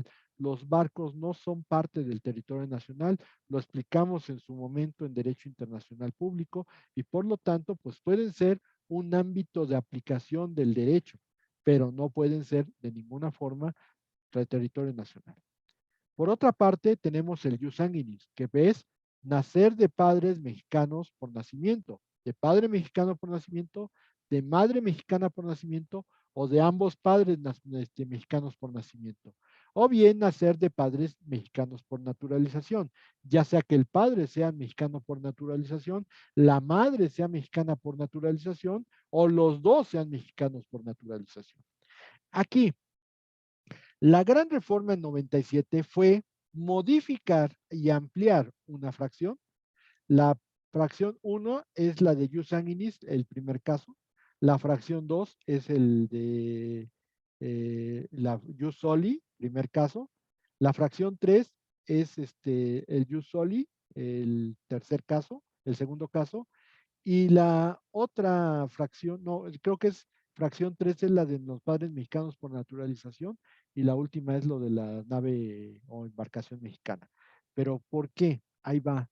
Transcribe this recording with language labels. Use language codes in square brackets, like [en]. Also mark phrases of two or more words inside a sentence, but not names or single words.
[es] Los barcos no son parte del territorio nacional, lo explicamos en su momento en Derecho Internacional Público y por lo tanto pues pueden ser un ámbito de aplicación del derecho, pero no pueden ser de ninguna forma del territorio nacional. Por otra parte, tenemos el [la] jus sanguinis, [es] que es nacer de padres mexicanos por nacimiento, de padre mexicano por nacimiento, de madre mexicana por nacimiento o de ambos padres mexicanos por nacimiento. O bien nacer de padres mexicanos por naturalización, ya sea que el padre sea mexicano por naturalización, la madre sea mexicana por naturalización o los dos sean mexicanos por naturalización. Aquí, la gran reforma en 97 fue modificar y ampliar una fracción. La fracción 1 es la de [la] jus sanguinis, [es] el primer caso. La fracción 2 es el de la [la] jus soli, [es] primer caso. La fracción 3 es el [la] jus soli, [es] el tercer caso, el segundo caso. Y la otra fracción, no, creo que es fracción 3 es la de los padres mexicanos por naturalización y la última es lo de la nave o embarcación mexicana. Pero ¿por qué? Ahí va.